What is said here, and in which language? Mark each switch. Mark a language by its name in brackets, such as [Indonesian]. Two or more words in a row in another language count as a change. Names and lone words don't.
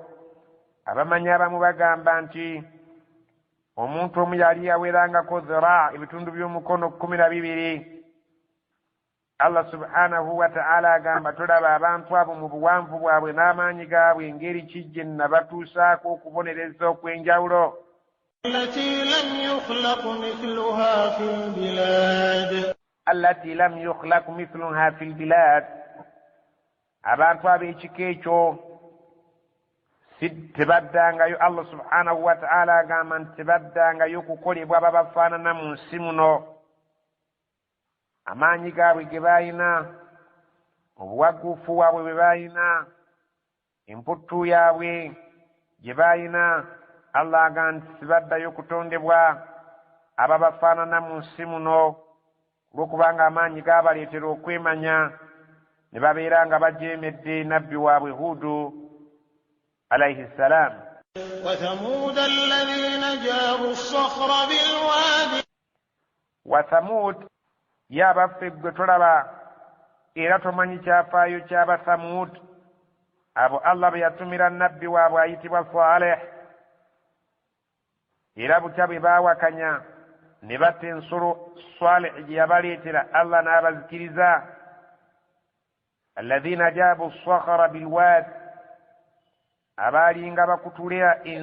[Ganda] abamanyi abamu bagamba nti omuntu omu yali yawerangako dhira ebitundu by'omukono 12. [Arabic] الله سبحانه وتعالى [Ganda] agamba tolaba abantu abo mu buwanvu bwabwe n'amaanyi gaabwe ngeri ki gye nabatuusaako okubonereza okw'enjawulo. [Arabic] التي لم يخلق مثلها في البلاد. [Ganda] abantu ab'ekika ekyo tebaddangayo. [Arabic] الله سبحانه وتعالى [Ganda] agamba nti tebaddangayo kukolebwa babafaanana mu nsi muno. amaanyi gaabwe ge baayina, obuwagguufu bwabwe bwe baayina, emputtu yaabwe gye baayina, Allah agamba nti tebaddayo kutondebwa ababafaanana mu nsi muno olw'okubanga amaanyi gaabaleetera okwemanya ne babeera nga bajeemedde nabbi waabwe Hudu [Arabic] عليه السلام. وثمود الذين جابوا الصخر بالواد. [Ganda] وثمود y'abaffe gwe tolaba era tomanyi kyafaayo ky'aba Thamud abo Allah bwe yatumira nabbi waabwe ayitibwa Saleh era butya bwe baawakanya ne batta ensolo Saleh gye yabaleetera Allah n'abazikiriza [Arabic] الذين جابوا الصخر بالواد [Ganda] abaalinga bakutulira